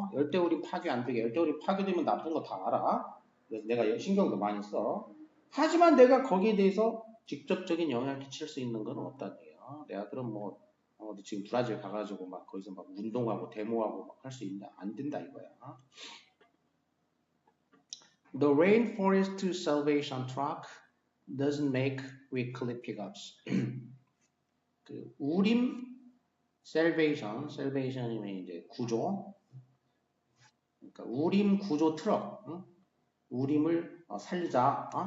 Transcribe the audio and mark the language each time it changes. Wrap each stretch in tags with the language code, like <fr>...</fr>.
<ko>열대우림 파괴 안 되게. 열대우림 파괴되면 나쁜 거 다 알아. 그래서 내가 신경도 많이 써. 하지만 내가 거기에 대해서 직접적인 영향을 끼칠 수 있는 건 없다는 얘기야. 내가 그럼 뭐 지금 브라질 가가지고 막 거기서 막 운동하고 데모하고 막 할 수 있냐? 안 된다 이거야.</ko> <en>The Rainforest Salvation Truck doesn't make weekly pickups.</en> <ko>그 우림 salvation이면 이제 구조. 그러니까 우림 구조 트럭. 우림을 살리자.</ko>